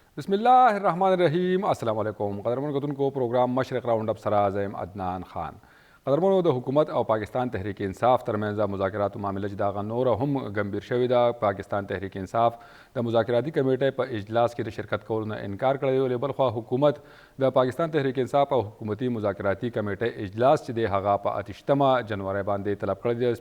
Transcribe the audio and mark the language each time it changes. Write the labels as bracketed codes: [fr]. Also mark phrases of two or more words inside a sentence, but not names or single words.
[ar] بسم اللہ الرحمن الرحیم. السلام علیکم. [ps] قدرمن کتن کو پروگرام مشرق راؤنڈ اپ سرازم عدنان خان. قدرمن د حکومت او پاکستان تحریک انصاف ترمنځ مذاکرات معامله چې دا نور هم گمبیر شوی دا. پاکستان تحریک انصاف د مذاکراتي کمیټې په اجلاس کې د شرکت کولو نه انکار کړی دی. بل خو حکومت د پاکستان تحریک انصاف او حکومتي مذاکراتي کمیټې اجلاس چې دی هغه په 28 جنوري باندې طلب کړی دی.